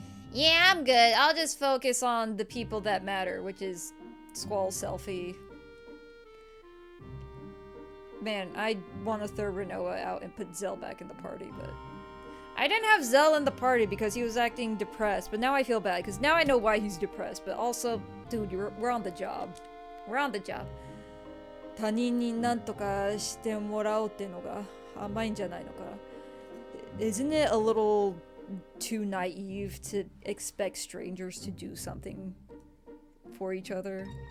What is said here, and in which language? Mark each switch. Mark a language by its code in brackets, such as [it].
[en] Yeah, I'm good. I'll just focus on the people that matter, which is Squall, Selfie. Man, I want to throw Rinoa out and put Zell back in the party, but... I didn't have Zell in the party because he was acting depressed, but now I feel bad, because now I know why he's depressed, but also, dude, we're on the job. We're on the job. [ja] 他人に何とかしてもらおうってのが甘いんじゃないのか。 [en] Isn't it a little too naive to expect strangers to do something for each other?